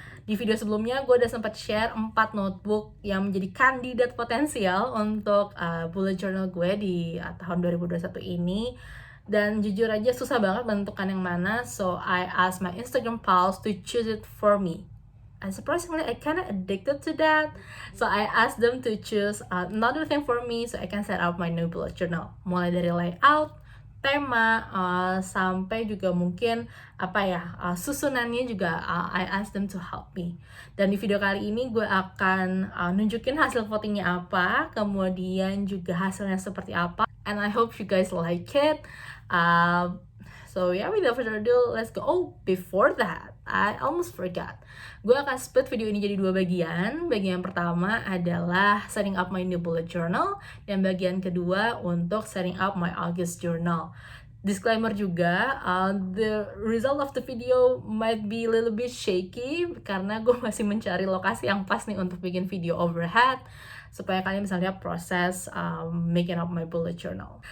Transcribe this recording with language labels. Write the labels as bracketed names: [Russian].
[Indonesian] Di video sebelumnya gue udah sempat share 4 notebook yang menjadi kandidat potensial untuk bullet journal gue di tahun 2021 ini. Dan jujur aja susah banget menentukan yang mana, [English] so I asked my Instagram pals to choose it for me. And surprisingly, I kinda addicted to that. So I asked them to choose another thing for me so I can set up my new bullet journal. [Indonesian] Mulai dari layout, tema, sampai juga mungkin susunannya juga [English] I asked them to help me. [Indonesian] Dan di video kali ini gue akan nunjukin hasil votingnya apa, kemudian juga hasilnya seperti apa, [English] and I hope you guys like it. So yeah, without further ado, let's go. Oh, before that, I almost forgot. [Indonesian] Gue akan split video ini jadi 2 bagian. Bagian pertama adalah [English] setting up my new bullet journal, [Indonesian] dan bagian kedua untuk [English] setting up my August journal. [Indonesian] Disclaimer juga, [English] the result of the video might be a little bit shaky [Indonesian] karena gue masih mencari lokasi yang pas nih untuk bikin video overhead, supaya kalian bisa lihat proses [English] making up my bullet journal.